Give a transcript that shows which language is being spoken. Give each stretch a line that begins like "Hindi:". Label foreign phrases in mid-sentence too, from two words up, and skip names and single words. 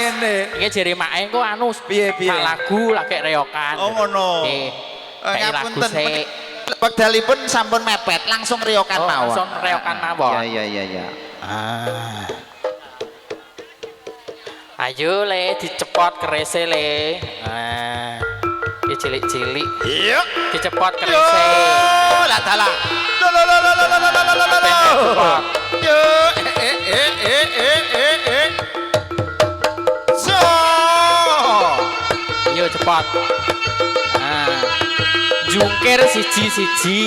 Javanese: ngene. Iki jere make engko anu Piye? sak lagu lagi reokan. Oh ngono. Nggih. Kayak lagu sik. Wekdalipun sampun mepet langsung reokan mawon. Langsung reokan mawon. Iya. Ayo le dicepot kerese le. Iki cilik-cilik. Iya. Dicepot kerese. Lah dalah. Yo. So. Yo cepot. Jungkir siji-siji.